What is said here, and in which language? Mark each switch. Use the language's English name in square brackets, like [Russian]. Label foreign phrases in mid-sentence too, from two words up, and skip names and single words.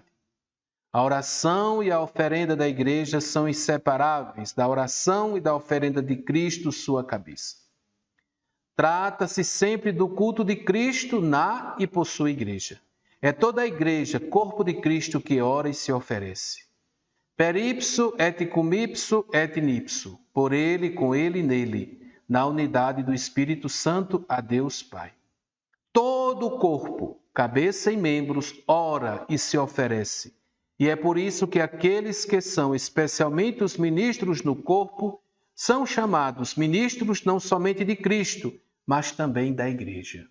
[Portuguese] A oração e a oferenda da Igreja são inseparáveis da oração e da oferenda de Cristo, sua cabeça. Trata-se sempre do culto de Cristo na e por sua Igreja. É toda a Igreja, corpo de Cristo, que ora e se oferece. [Latin] Per ipso et cum ipso et in ipso, [Portuguese] por ele, com ele e nele, na unidade do Espírito Santo, a Deus Pai. Todo o corpo, cabeça e membros, ora e se oferece. E é por isso que aqueles que são especialmente os ministros no corpo são chamados ministros não somente de Cristo, mas também da Igreja.